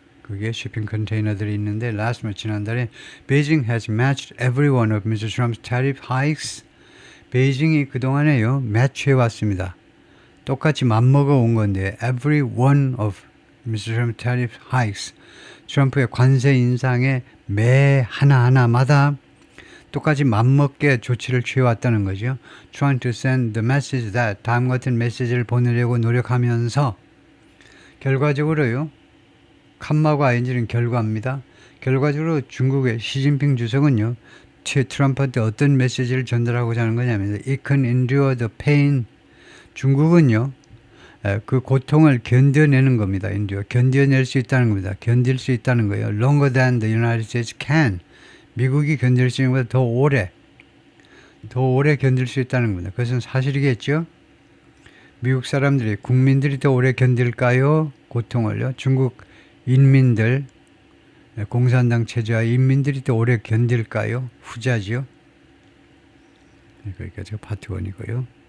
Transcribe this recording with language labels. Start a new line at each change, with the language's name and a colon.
Korean: 그게 shipping 컨테이너들이 있는데
English: last month
Korean: 지난달에
English: Beijing has matched every one of Mr. Trump's tariff hikes.
Korean: 베이징이 그동안에요. 매치해 왔습니다. 똑같이 맞먹어 온 건데
English: every one of Mr. Trump's tariff hikes.
Korean: 트럼프의 관세 인상에 매 하나하나마다 똑같이 맞먹게 조치를 취해왔다는 거죠.
English: Trying to send the message that
Korean: 다음과 같은 메시지를 보내려고 노력하면서 결과적으로요. 칸마고 ING는 결과입니다. 결과적으로 중국의 시진핑 주석은요. 트럼프한테 어떤 메시지를 전달하고자 하는 거냐면
English: It can endure the pain.
Korean: 중국은요. 그 고통을 견뎌내는 겁니다. 견뎌낼 수 있다는 겁니다. 견딜 수 있다는 거예요.
English: Longer than the United States can.
Korean: 미국이 견딜 수 있는 것보다 더 오래 견딜 수 있다는 겁니다. 그것은 사실이겠죠? 미국 사람들이, 국민들이 더 오래 견딜까요? 고통을요? 중국 인민들, 공산당 체제와 인민들이 더 오래 견딜까요? 후자지요? 그러니까 제가 파트 1이고요.